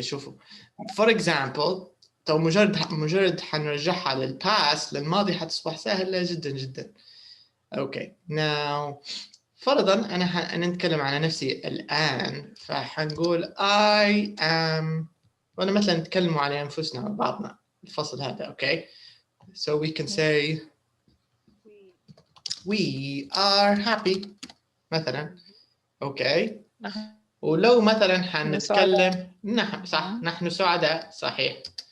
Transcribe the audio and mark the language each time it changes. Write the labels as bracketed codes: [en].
[ar] شوفوا [en] for example [ar] تو مجرد حنرجعها للباست للماضي حتصبح سهلة جدا جدا. اوكي now فرضا أنا نتكلم على نفسي الآن، فحنقول [en] I am، [ar] وأنا مثلا نتكلموا على أنفسنا بعضنا الفصل هذا. [en] Okay so we can say we are happy مثلا. [ar] أوكي ولو مثلا حنتكلم نحن سعداء صحيح.